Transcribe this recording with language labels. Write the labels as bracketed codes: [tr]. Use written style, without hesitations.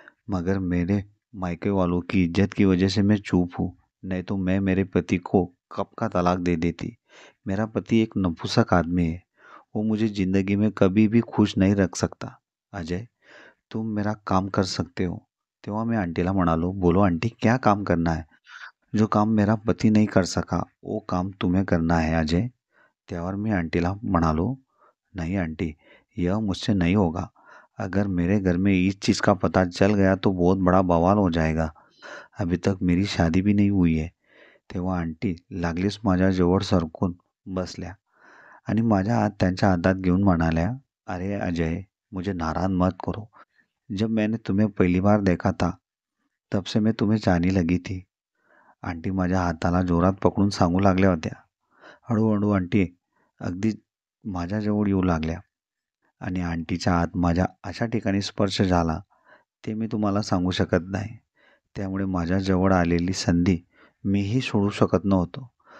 [hi] मगर मेरे मायके वालों की इज्जत की वजह से मैं चुप हूँ. नहीं तो मैं मेरे पति को कब का तलाक दे देती. मेरा पति एक नपुंसक आदमी है. वो मुझे ज़िंदगी में कभी भी खुश नहीं रख सकता. अजय, तुम मेरा काम कर सकते हो. [mr] तेव्हा मी आंटीला म्हणालो, [hi] बोलो आंटी, क्या काम करना है. जो काम मेरा पति नहीं कर सका वो काम तुम्हें करना है अजय. [mr] त्यावर मी आंटीला म्हणालो, [hi] नहीं आंटी, यह मुझसे नहीं होगा. अगर मेरे घर में इस चीज़ का पता चल गया तो बहुत बड़ा बवाल हो जाएगा. अभी तक मेरी शादी भी नहीं हुई आहे. [mr] तेव्हा आंटी लागलीच माझ्याजवळ सरकून बसल्या आणि माझ्या हात त्यांच्या हातात घेऊन म्हणाल्या, [hi] "अरे अजय, मुझे नाराज़ मत करो. जब मैंने तुम्हें पहली बार देखा था, तब से मैं तुम्हें चाहने लगी थी." [mr] आंटी माझ्या हाताला जोरात पकडून सांगू लागल्या होत्या. हळूहळू आंटी अगदी माझ्याजवळ येऊ लागल्या आणि आंटीच्या हात माझ्या अशा ठिकाणी स्पर्श झाला, ते मी तुम्हाला सांगू शकत नाही. त्यामुळे माझ्याजवळ आलेली संधी मीही सोडू शकत नव्हतो.